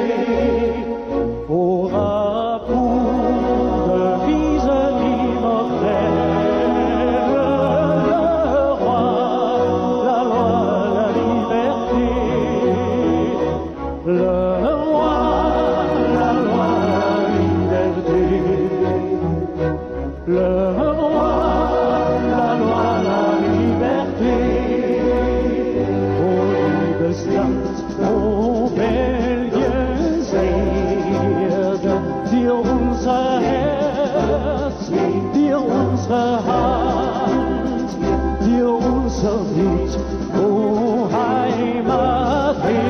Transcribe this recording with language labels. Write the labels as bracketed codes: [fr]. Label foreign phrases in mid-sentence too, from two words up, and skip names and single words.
[fr] Aura pour devise immortelle le roi, la loi, la liberté. Le roi, la loi, la liberté. Le roi, la loi, la liberté. [de] O liebes Land, o Belgiens Erde, dir unser Herz, dir unsere Hand, dir unser Mut, o Heimat.